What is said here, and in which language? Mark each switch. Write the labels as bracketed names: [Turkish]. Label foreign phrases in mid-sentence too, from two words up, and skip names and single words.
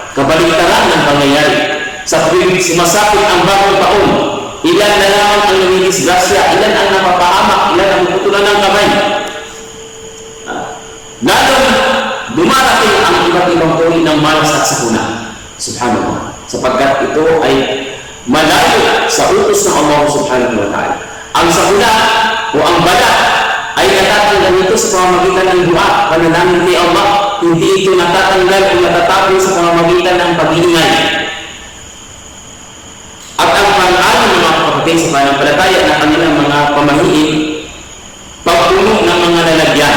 [Filipino] Kabaligtaran ng pangyayari. Sa tuwing sumasapit ang bagong taon, ilan na lamang ang namidisgrasya, ilan ang napapahamak, ilan ang putulan ng kamay. Lalong dumarating ang iba't ibang uri ng malas at sakuna. Subhanallah. Sapagkat ito ay malayo sa utos ng Allah [Arabic] سبحانه وتعالى. [Filipino] Ang sakuna o ang bala ay natatanggal nito sa pamamagitan ng dua, panalangin kay Allah. Hindi ito natatanggal o natatapo sa pamamagitan ng pag-iingay. At ang pang-alam ng mga kapatid sa pananampalataya na kanilang mga pamahiin, pagpuno ng mga lalagyan.